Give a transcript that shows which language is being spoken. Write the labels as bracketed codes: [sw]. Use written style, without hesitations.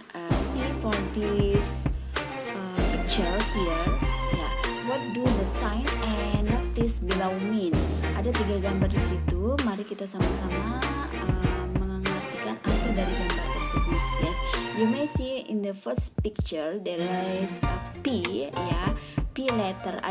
[en] See for this picture here. What do the sign and notice below mean? [id] Ada 3 gambar di situ. Mari kita sama-sama mengartikan arti dari gambar tersebut. [en] Yes, you may see in the first picture there is a P, ya, P letter.